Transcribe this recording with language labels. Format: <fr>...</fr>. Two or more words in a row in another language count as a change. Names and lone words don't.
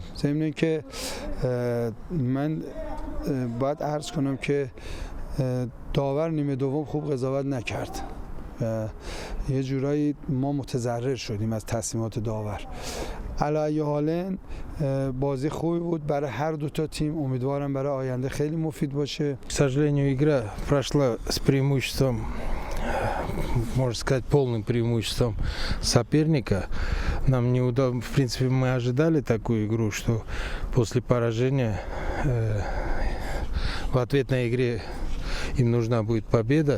<fa>ضمن اینکه من باید عرض کنم که داور نیمه دوم خوب قضاوت نکرد. یه جورایی ما متضرر شدیم از تصمیمات داور. علی ای حال بازی خوبی بود برای هر دو تا تیم. امیدوارم برای آینده خیلی مفید باشه.</fa> <ru>К сожалению, игра прошла с преимуществом, можно сказать, полным преимуществом соперника. Нам не удалось, в принципе, мы ожидали такую игру, что после поражения в ответной игре им нужна будет победа.</ru>